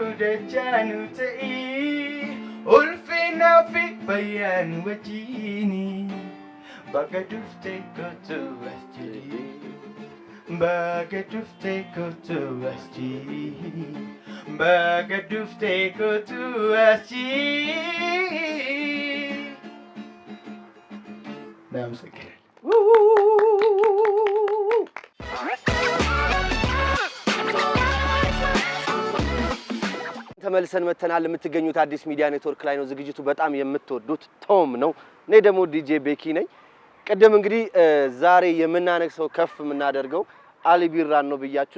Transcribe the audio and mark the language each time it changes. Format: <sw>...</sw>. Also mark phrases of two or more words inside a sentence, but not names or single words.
<om>dachaanu ta'ii ulfinaa fi fayyaan wajjini baga dhufte kottu asii baga dhufte kottu asii baga dhufte kottu asii naamsakira</om> <am>ተመልሰን መተናል። የምትገኙት አዲስ ሚዲያ ኔትወርክ ላይ ነው። ዝግጅቱ በጣም የምትወዱት ቶም ነው። እኔ ደግሞ ዲጄ ቤኪ ነኝ። ቀደም እንግዲህ ዛሬ የምናነክሰው ከፍ የምናደርገው አሊ ቢራን ነው ብያችሁ</am>